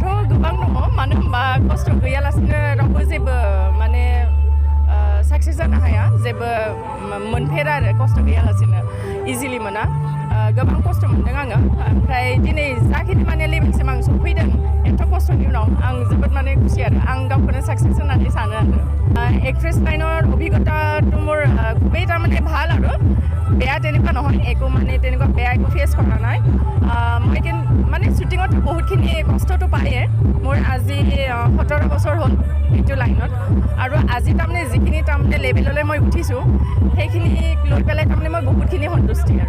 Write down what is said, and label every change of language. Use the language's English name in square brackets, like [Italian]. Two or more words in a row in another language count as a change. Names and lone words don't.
[Bodo] गोबां दङ मानो होनबा खस्थ' गैयालासिनो रावबो जेबो माने साक्सेस जानो हाया जेबो मोनफेरा आरो खस्थ' गैयालासिनो इजिलि मोना गोबां खस्थ' मोनदों आङो ओमफ्राय दिनै जाखिनि माने लेभेलसिम आं सफैदों एथ' खस्थ'नि उनाव आं जोबोद माने खुसि आरो आं गावखौनो साक्सेस होननानै सानो आरो एक्ट्रेছ [Assamese] लाइনৰ অভিজ্ঞতাটো মোৰ খুবেই তাৰমানে ভাল আৰু বেয়া তেনেকুৱা নহয় একো মানে তেনেকুৱা বেয়া একো ফেচ কৰা নাই মই মানে শ্বুটিঙত বহুতখিনি কষ্টটো পায়ে মোৰ আজি 17 বছৰ হ'ল এইটো লাইনত আৰু আজি তাৰমানে যিখিনি তাৰমানে লেভেললৈ মই উঠিছোঁ সেইখিনি লৈ পেলাই তাৰমানে মই বহুতখিনি সন্তুষ্টি আৰু